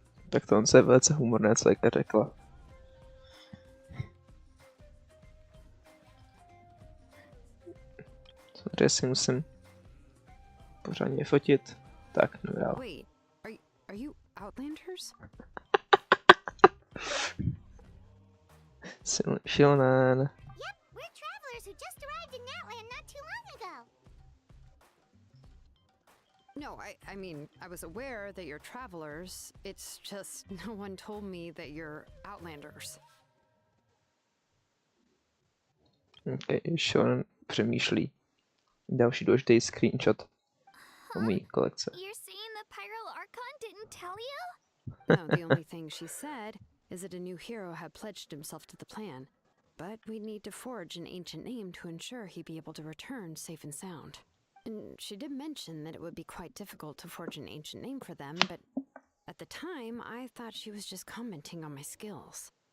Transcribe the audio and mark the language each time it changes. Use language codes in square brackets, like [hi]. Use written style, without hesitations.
[cs] Tak to on je velice humorné, co Jaka řekla. Samozřejmě si musím pořádně fotit. Tak, no dál. [en] Wait, are you Outlanders? Shilonen. Yep, we're travelers who just arrived in Natlan not too long ago. No, I mean, I was aware that you're travelers. It's just no one told me that you're Outlanders. [cs] Okay, Shilonen přemýšlí. Další důležitý screenshot o mojí kolekce. [en] You're saying the Pyro Archon didn't tell you? No, the only thing she said is that a new hero had pledged himself to the plan. But we'd need to forge an ancient name to ensure he'd be able to return safe and sound. And she did mention that it would be quite difficult to forge an ancient name for them, but at the time, I thought she was just commenting on my skills.